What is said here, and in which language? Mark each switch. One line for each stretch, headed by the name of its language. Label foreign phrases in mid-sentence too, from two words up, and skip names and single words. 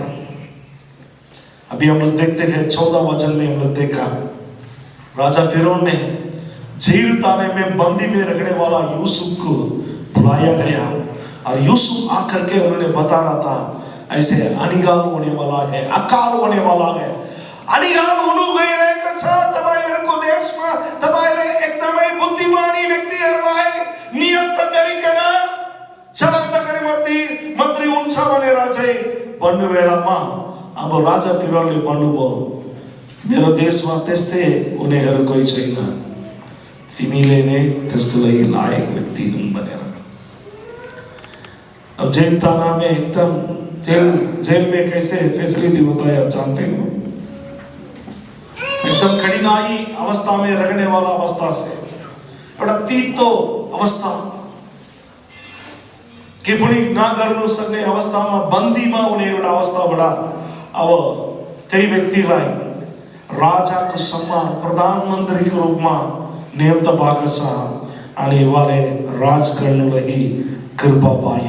Hindi: अभी हम लोग देखते हैं 14 वचन में हम लोग देखा राजा फिरौन ने जेल थाने में बंदी में रखने वाला यूसुफ को बुलाया गया, और यूसुफ आकर के उन्होंने बता रहा था ऐसे अनिगाल होने वाला है, अकाल होने वाला है।
Nepali: अनिगाल हुनु गइरहेको छ तपाईहरुको देशमा, तपाईले एकदमै बुद्धिमानी व्यक्तिहरुलाई नियुक्त गरिकन चलन्त गरी मन्त्री हुन्छ हुन्छ भनेर चाहिँ भन्नु बेलामा अब राजा फिरौनले भन्नुभयो मेरो देशमा त्यस्तै उनीहरू कोही छैन, तिमीले नै त्यसको लागि लायक व्यक्ति हुन् भनेर।
Hindi: अब जेल थाना में एकदम जेल में कैसे फैसिलिटी होता है आप जानते हो, एकदम कठिनाई अवस्था में रखने वाला अवस्था से
Nepali: एउटा तीतो अवस्था के पनि नगर्नु सक्ने अवस्थामा बन्दीमा हुने एउटा अवस्थाबाट अब त्यही व्यक्तिलाई राजाको सम्मान प्रधानमन्त्रीको रूपमा नियुक्त भएको छ अनि उहाँले राज गर्नुलाई कृपा पायो।